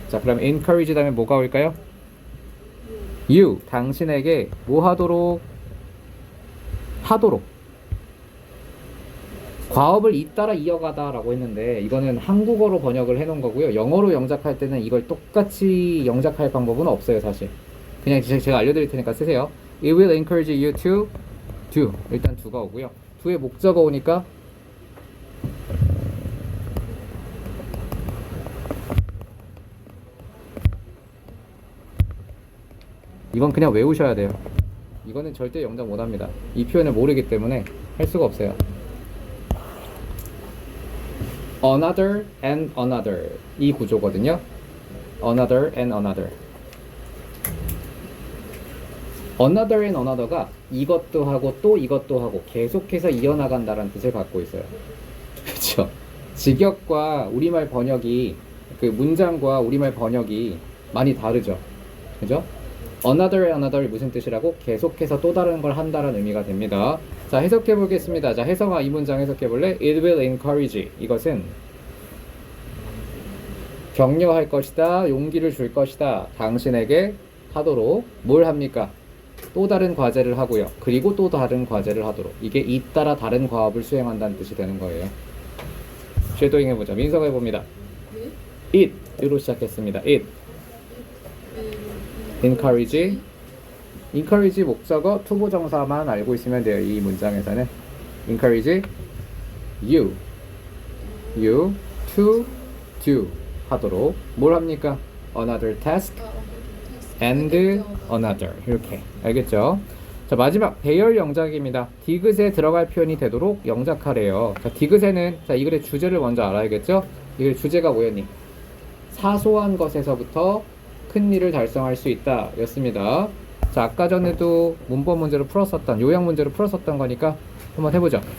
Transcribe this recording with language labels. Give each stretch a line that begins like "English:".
Korean: 자, 그럼 encourage 다음에 뭐가 올까요? you 당신에게 뭐 하도록? 하도록. 과업을 잇따라 이어가다 라고 했는데 이거는 한국어로 번역을 해 놓은 거고요. 영어로 영작할 때는 이걸 똑같이 영작할 방법은 없어요, 사실. 그냥 제가 알려드릴 테니까 쓰세요.
English: It will encourage you to do.
Korean: 일단 do가 오고요. do의 목적어 오니까 이건 그냥 외우셔야 돼요. 이거는 절대 영작 못합니다. 이 표현을 모르기 때문에 할 수가 없어요.
English: another and another
Korean: 이 구조거든요.
English: another and another.
Korean: another and another가 이것도 하고 또 이것도 하고 계속해서 이어나간다는 뜻을 갖고 있어요. 그렇죠? 직역과 우리말 번역이 그 문장과 우리말 번역이 많이 다르죠. 그죠? another이 무슨 뜻이라고? 계속해서 또 다른 걸 한다는 의미가 됩니다. 자, 해석해 보겠습니다. 자, 혜성아 이 문장 해석해 볼래?
English: It will encourage.
Korean: 이것은 격려할 것이다. 용기를 줄 것이다. 당신에게 하도록 뭘 합니까? 또 다른 과제를 하고요. 그리고 또 다른 과제를 하도록. 이게 잇따라 다른 과업을 수행한다는 뜻이 되는 거예요. 쉐도잉 해보자. 민서가 해봅니다. it으로 시작했습니다.
English: it encourage
Korean: 목적어 투부정사만 알고 있으면 돼요. 이 문장에서는
English: encourage you to do
Korean: 하도록 뭘 합니까?
English: another task and another
Korean: 이렇게 알겠죠? 자, 마지막 배열 영작입니다. 디귿에 들어갈 표현이 되도록 영작하래요. 자, 디귿에는 자, 이 글의 주제를 먼저 알아야겠죠? 이 글의 주제가 뭐였니? 사소한 것에서부터 큰 일을 달성할 수 있다 였습니다. 자, 아까 전에도 문법 문제로 풀었었던 요약 문제로 풀었었던 거니까 한번 해보죠.